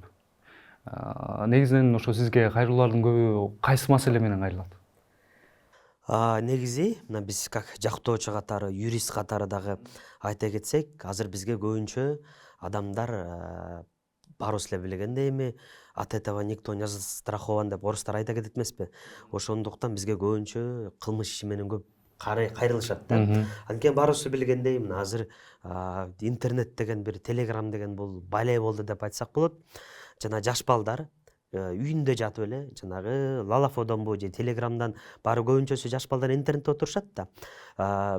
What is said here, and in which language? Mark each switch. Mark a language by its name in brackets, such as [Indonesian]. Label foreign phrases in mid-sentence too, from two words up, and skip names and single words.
[Kyrgyz] Негизинен ошо сизге кайрылуулардын көбү кайсы маселе менен кайрылат? Негизи мына биз как жактоочу катары, юрист катары дагы айта кетсек, азыр бизге көбүнчө адамдар баарыбыз эле билгендей эми [Russian] от этого никто не застрахован [Kyrgyz] деп орустар айта кетет эмеспи? Ошондуктан бизге көбүнчө кылмыш иши менен көп кайрылышат да. Анткени баарыбыз билгендей, мына азыр интернет деген бир телеграм деген бул бале болду деп айтсак болот. Жана жаш балдар үйүндө жатып эле жанагы лалафодонбу же телеграмдан баары көбүнчөсү жаш балдар интернетте отурушат да.